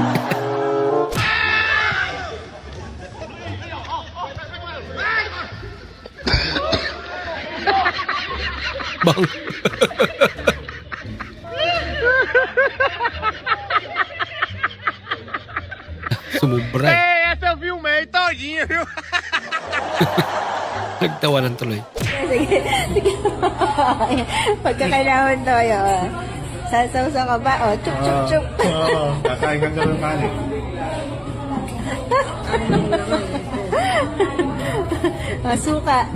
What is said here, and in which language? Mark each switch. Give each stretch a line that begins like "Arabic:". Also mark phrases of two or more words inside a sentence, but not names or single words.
Filipino: Bang. Sumubra eh.
Portuguese: Esse eu filmei todinho, viu?
Filipino: Nagtawanan tuloy. Sige, sige. Pagkakailangan tayo. Sasawsaw ka ba? O, chup, chup, chup. Oo, kakain ka ng kanin. Masuka.